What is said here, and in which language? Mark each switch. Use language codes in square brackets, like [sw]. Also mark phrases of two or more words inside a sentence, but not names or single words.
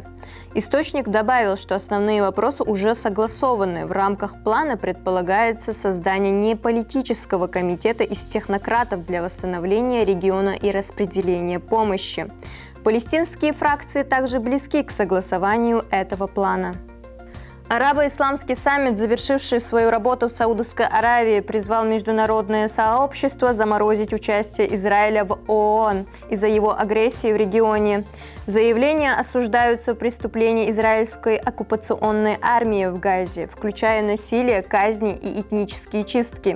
[ru] Источник добавил, что основные вопросы уже согласованы. В рамках плана предполагается создание неполитического комитета из технократов для восстановления региона и распределения помощи. Палестинские фракции также близки к согласованию этого плана. Арабо-исламский саммит, завершивший свою работу в Саудовской Аравии, призвал международное сообщество заморозить участие Израиля в ООН из-за его агрессии в регионе. В заявлении осуждаются преступления израильской оккупационной армии в Газе, включая насилие, казни и этнические чистки.